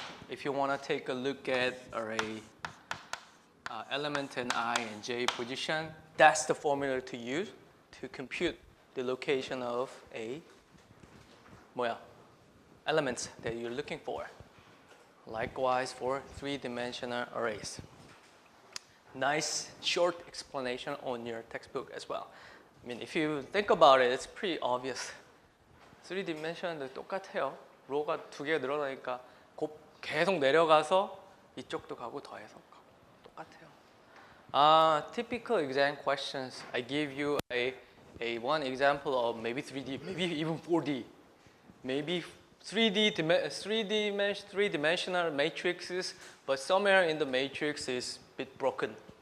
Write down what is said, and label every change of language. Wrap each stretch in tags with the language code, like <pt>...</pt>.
<en>If you want to take a look at array element in I and J position, that's the formula to use to compute the location of a elements that you're looking for. Likewise for 3-dimensional arrays. nice short explanation on your textbook as well. I mean, if you think about it, it's pretty obvious.</en> <ko>3dimension도 똑같아요. 로가 2개가 늘어나니까 계속 내려가서 이쪽도 가고 더해서 가고 똑같아요.</ko> <en>Typical exam questions. I give you a one example of maybe 3D, maybe even 4D, maybe three-dimensional matrices, but somewhere in the matrix is a bit broken.</en>